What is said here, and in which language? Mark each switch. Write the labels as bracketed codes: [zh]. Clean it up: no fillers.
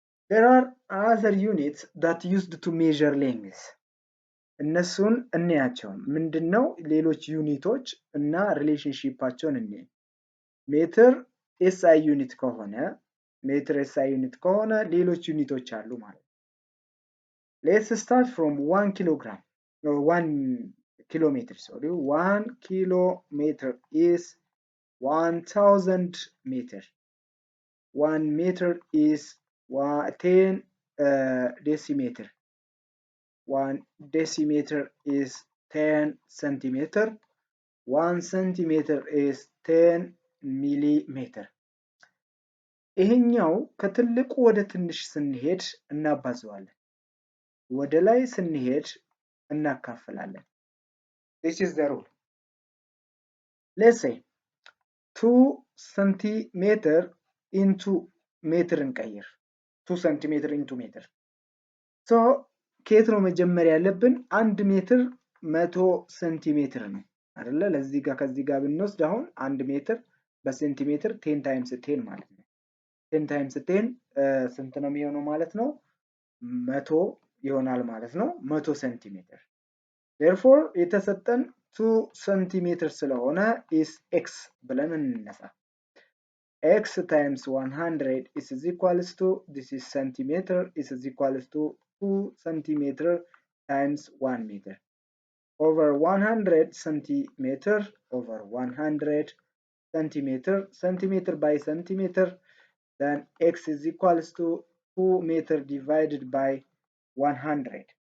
[en] There are other units that used to measure length. [am] እነሱን እንያቸው። ምንድነው ሌሎች ዩኒቶች እና ሪሌሽንሺፓቸውን እንይ። ሜትር ኤስአይ ዩኒት ከሆነ ሌሎች ዩኒቶች አሉ ማለት ነው። [en] Let's start from 1 kilogram or 1 kilometer. Sorry, 1 kilometer is 1000 meter. 1 meter is 10 decimeter. 1 decimeter is 10 centimeter. 1 centimeter is 10 millimeter. [am] ይሄኛው ከትልቁ ወደ ትንሽ ስንሄድ እናባዘዋለን፣ ወደ ላይ ስንሄድ እናካፍላለን። [en] This is the rule. Let's say 2 centimeter into meter እንቀይር። 2 centimeter into meter. [am] So ከየት ነው መጀመር ያለብን? 1 ሜትር 100 ሴንቲሜትር ነው አይደለ? ለዚህ ጋር ከዚህ ጋር ብንወስድ አሁን 1 ሜትር በሴንቲሜትር 10 times 10 ማለት ነው። 10 times 10 ስንት ነው የሚሆነው ማለት ነው? 100 ይሆናል ማለት ነው። 100 ሴንቲሜትር። therefore የተሰጠን 2 ሴንቲሜትር ስለሆነ is x ብለን እንነሳ። [en] x times 100 is equals to, this is centimeter, is equals to 2 centimeter times 1 meter over 100 centimeter over 100 centimeter, centimeter by centimeter, then x is equals to 2 meter divided by 100.